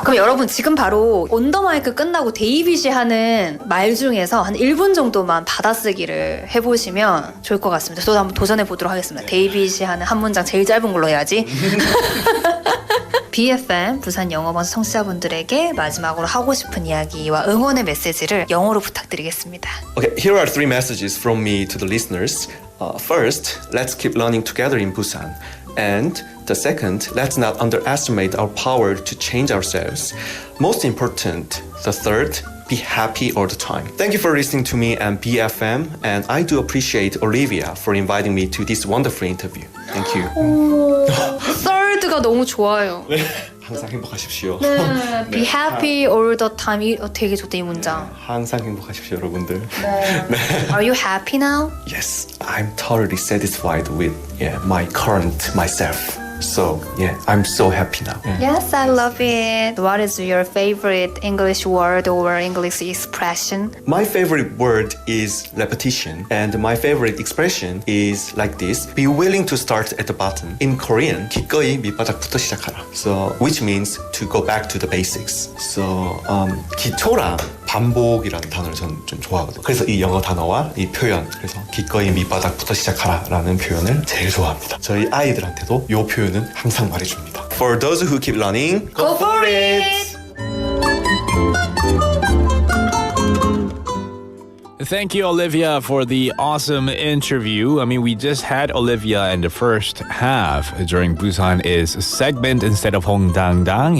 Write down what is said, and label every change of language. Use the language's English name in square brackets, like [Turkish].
[Korean] 그럼 여러분 지금 바로 온더마이크 끝나고 데이빗이 하는 말 중에서 한 1분 정도만 받아쓰기를 해보시면 좋을 것 같습니다. 저도 한번 도전해보도록 하겠습니다. 데이빗이 하는 한 문장 제일 짧은 걸로 해야지. BFM 부산 영어방송 청취자분들에게 마지막으로 하고 싶은 이야기와 응원의 메시지를 영어로 부탁드리겠습니다. [English] Okay, here are 3 messages from me to the listeners. First, let's keep learning together in Busan. And the second, let's not underestimate our power to change ourselves. Most important, the third, be happy all the time. Thank you for listening to me and BFM, and I do appreciate Olivia for inviting me to this wonderful interview. Thank you. [Korean] third가 너무 좋아요. 네, 항상 행복하십시오. [English] 네, be happy all the time. [Korean] 되게 좋다 이 문장. 항상 행복하십시오, 여러분들. [English] 네. Are you happy now? Yes, I'm totally satisfied with my current myself. So, I'm so happy now. Yes, I love it. What is your favorite English word or English expression? My favorite word is repetition, and my favorite expression is like this: be willing to start at the bottom. In Korean, [Korean] 기꺼이 밑바닥부터 시작하라. [English] So, which means to go back to the basics. [Korean] So, 기초랑 반복이라는 단어를 저는 좀 좋아하거든요. 그래서 이 영어 단어와 이 표현, 그래서 기꺼이 밑바닥부터 시작하라라는 표현을 제일 좋아합니다. 저희 아이들한테도 이 표현은 항상 말해줍니다. [English] For those who keep learning, go for it! Thank you, Olivia, for the awesome interview. I mean, we just had Olivia in the first half during Busan Is segment instead of Hongdangdang.